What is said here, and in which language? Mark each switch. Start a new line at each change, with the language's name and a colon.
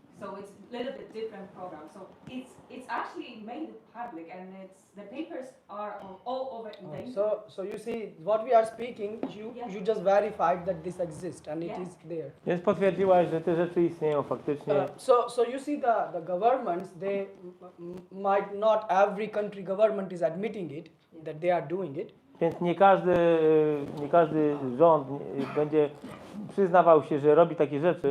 English: So it's a little bit different program. So it's actually made public, and the papers are all over the internet. So you see what we are speaking. You just verified that this exists and it Yeah. is there.
Polish: Więc potwierdziłaś, że te rzeczy istnieją faktycznie.
English: So you see the governments, they might not every country government is admitting it that they are doing it.
Polish: Więc nie każdy rząd będzie przyznawał się, że robi takie rzeczy,